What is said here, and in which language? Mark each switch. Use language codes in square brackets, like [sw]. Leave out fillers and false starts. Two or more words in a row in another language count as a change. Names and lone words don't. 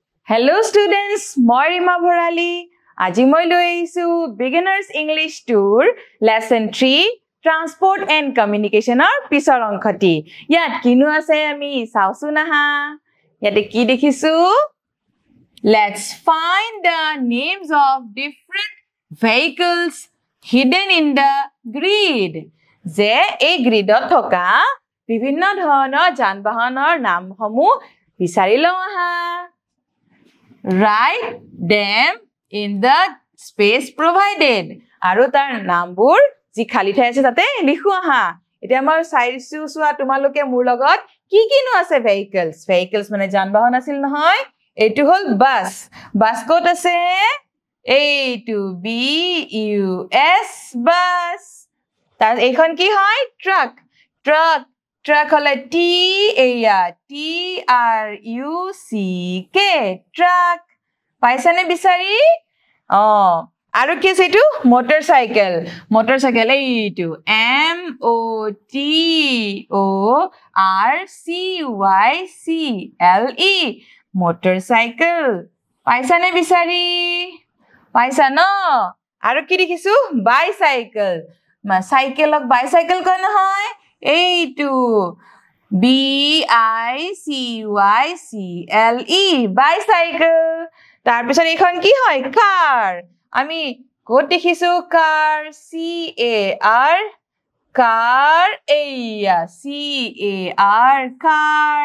[en] Hello students, [as] moi Rima Bharali. আজি মই লৈ আহিছোঁ Beginners English Tour Lesson 3 Transport and Communication ৰ পিছৰ অংকটি. ইয়াত কিনো আছে আমি চাওঁচোন আহা. ইয়াত কি দেখিছোঁ? [en] Let's find the names of different vehicles hidden in the grid. [as] যে এই গ্ৰিডত থকা বিভিন্ন ধৰণৰ যানবাহনৰ নামসমূহ বিচাৰি লওঁ আহা. [en] Write them in the space provided. [as] আৰু তাৰ নম্বৰ যি খালী ঠাই আছে তাত লিখোঁ আহা. এটা আমাৰ চাইছোঁ চোৱা তোমালোকে মোৰ লগত কিনো আছে vehicles মানে যানবাহন আছিল নহয়. এটো হ'ল bus. Bus ক'ত আছে A to B U S bus. তাৰ এখন কি হয় truck হ'লে T T R U C K truck. পালা নে বিচাৰি? আৰু কি আছে এইটো motorcycle এইটো M O T O R C Y C L E motorcycle. পালা নে বিচাৰি? পালা নে? আৰু কি দেখিছোঁ bicycle. মা চাইকেলক bicycle কোনো হয়? এইটো B I C Y C L E bicycle. তাৰ পিছৰ এখন কি হয় car. আমি ক'ত দেখিছোঁ car C A R car এয়া C A R car.